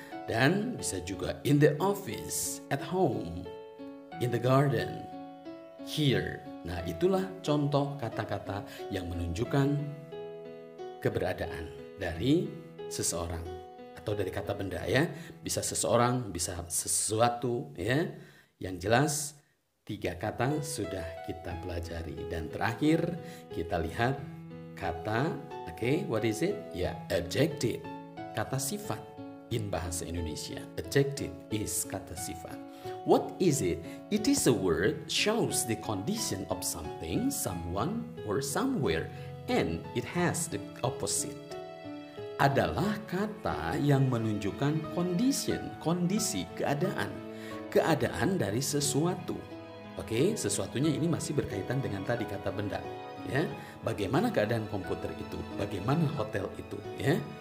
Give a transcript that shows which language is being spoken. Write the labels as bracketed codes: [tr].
[id] Dan bisa juga [en] in the office, at home, in the garden, here. [id] Nah, itulah contoh kata-kata yang menunjukkan keberadaan dari seseorang. Atau dari kata benda ya, bisa seseorang, bisa sesuatu ya. Yang jelas 3 kata sudah kita pelajari. Dan terakhir kita lihat kata, oke, [en] what is it? [id] Ya, adjective, kata sifat in bahasa Indonesia. [en] Adjective is kata sifat. What is it? It is a word shows the condition of something, someone, or somewhere, and it has the opposite. [id] Adalah kata yang menunjukkan condition, kondisi, keadaan dari sesuatu. Oke, sesuatunya ini masih berkaitan dengan tadi kata benda, ya. Bagaimana keadaan komputer itu? Bagaimana hotel itu, ya?